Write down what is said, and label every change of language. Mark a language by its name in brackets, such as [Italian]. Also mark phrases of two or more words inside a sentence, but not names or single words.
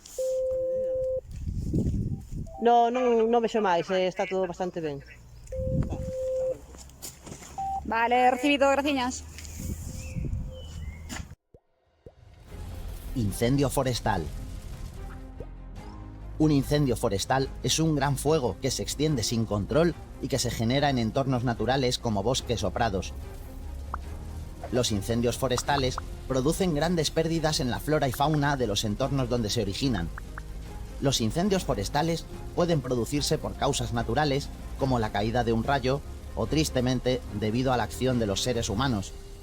[Galician] No vexo máis, está todo bastante ben. Vale, recibido, graciñas. [Spanish] Incendio forestal. Un incendio forestal es un gran fuego que se extiende sin control y que se genera en entornos naturales como bosques o prados. Los incendios forestales producen grandes pérdidas en la flora y fauna de los entornos donde se originan. Los incendios forestales pueden producirse por causas naturales, como la caída de un rayo, o tristemente debido a la acción de los seres humanos.